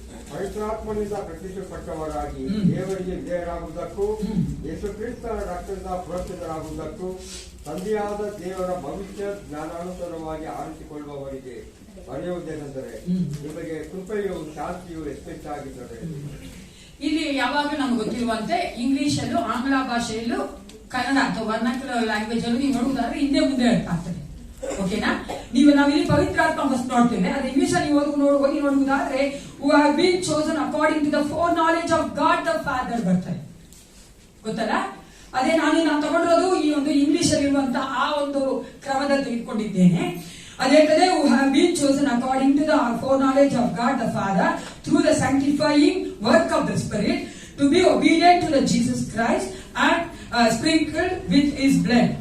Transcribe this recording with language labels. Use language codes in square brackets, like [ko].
[kn] ಪವಿತ್ರಾತ್ಮನಿಂದ ಪ್ರತಿಷ್ಠಿಸಲ್ಪಟ್ಟವರಾಗಿ ದೇವರಿಗೆ ವಿಧೇಯರಾಗುವುದಕ್ಕೂ ಯೇಸು ಕ್ರಿಸ್ತನ ರಕ್ತದಿಂದ ಪುರಸ್ಕೃತರಾಗುವುದಕ್ಕೂ ತಂದೆಯಾದ ದೇವರ ಭವಿಷ್ಯ ಜ್ಞಾನಾನುಸಾರವಾಗಿ ಆರಿಸಿಕೊಳ್ಳುವವರಿಗೆ ಬರೆಯುವುದೇನೆಂದರೆ, ನಿಮಗೆ ಕೃಪೆಯು ಶಾಂತಿಯು ಹೆಚ್ಚೆಚ್ಚಾಗಿ ದೊರೆಯಲಿ. ಇಲ್ಲಿ ಯಾವಾಗಲೂ ನಮ್ಗೆ ಗೊತ್ತಿರುವಂತೆ ಇಂಗ್ಲಿಷ್ ಅಲ್ಲೂ ಆಂಗ್ಲ ಭಾಷೆಯಲ್ಲೂ ಕನ್ನಡ ಅಥವಾ ವರ್ನಾಕ್ಯುಲರ್ ಲ್ಯಾಂಗ್ವೇಜ್ ಅಲ್ಲೂ ನೀವು ನೋಡುವುದಾದ್ರೆ ಹಿಂದೆ ಮುಂದೆ ಹೇಳ್ತಾ ಇರ್ತದೆ. ಓಕೆನಾ? ನಾವಿಲ್ಲಿ ಪವಿತ್ರಾತ್ಮ ಫಸ್ಟ್ ನೋಡ್ತೇವೆ. ಅದು ಇಂಗ್ಲಿಷ್ ಅಲ್ಲಿ ಓದಿ ನೋಡುವುದಾದ್ರೆ [en] who have been chosen according to the foreknowledge of God the Father [kn] ಬರ್ತಾರೆ. ಗೊತ್ತಲ್ಲ? ಅದೇ ನಾವು ತಗೊಂಡಿರೋದು ಈ ಒಂದು ಇಂಗ್ಲಿಷ್ ಅಲ್ಲಿ ಇರುವಂತಹ ಆ ಒಂದು ಕ್ರಮದಲ್ಲಿ ತೆಗೆದುಕೊಂಡಿದ್ದೇನೆ. ಅದು ಹೇಳ್ತದೆ [en] who have been chosen according to the foreknowledge of God the Father through the sanctifying work of the Spirit to be obedient to the Jesus Christ and sprinkled with His blood.